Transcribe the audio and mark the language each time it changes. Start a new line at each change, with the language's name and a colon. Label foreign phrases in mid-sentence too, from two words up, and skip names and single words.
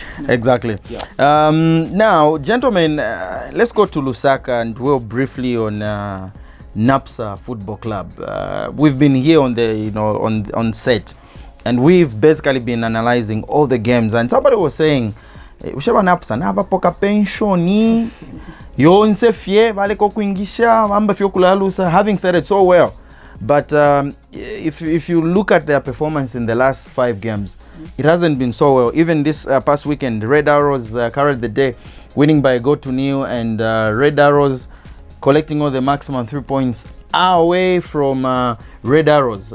English: Exactly. Yeah. Now, gentlemen, let's go to Lusaka and dwell briefly on Napsa Football Club. We've been here on the on set, and we've basically been analyzing all the games. And somebody was saying,
Bemba: "Ushaba Napsa na bapoka pensioni yonse fie vale ko kuingisha amba fio kulalusa,"
English: having said it so well. But if you look at their performance in the last 5 games, it hasn't been so well. Even this past weekend, Red Arrows carried the day, winning by a goal to 0, and Red Arrows collecting all the maximum 3 points away from Red Arrows.